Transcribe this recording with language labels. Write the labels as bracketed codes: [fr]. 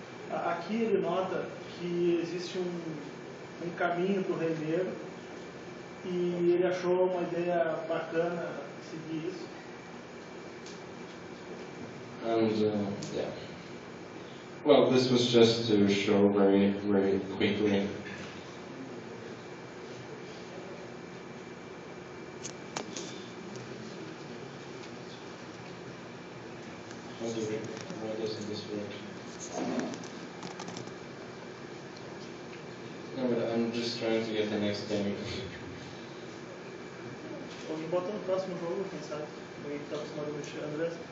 [pt] Aqui ele nota que existe um caminho para o rei negro e ele achou uma ideia bacana seguir isso. [en] And yeah. Well, this was just to show very, very quickly. Why doesn't this work? No, but I'm just trying to get the next game. [pt] Vamos botar no próximo jogo, quem sabe? Alguém que está acostumado a mexer, André?